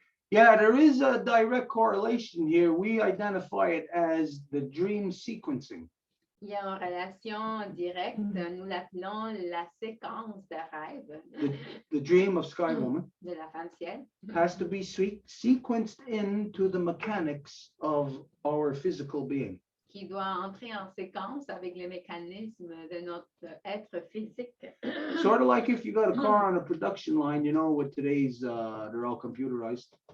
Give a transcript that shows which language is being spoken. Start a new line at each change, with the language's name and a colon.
English: Yeah, there is a direct correlation here. We identify it as the dream sequencing.
French: Il y a une relation directe, nous l'appelons la séquence de rêve
English: The dream of Sky Woman
French: de la femme ciel,
English: has to be sequenced into the mechanics of our physical being.
French: qui doit entrer en séquence avec les mécanismes de notre être physique.
English: Sort of like if you got a car on a production line, you know, with today's, they're all computerized.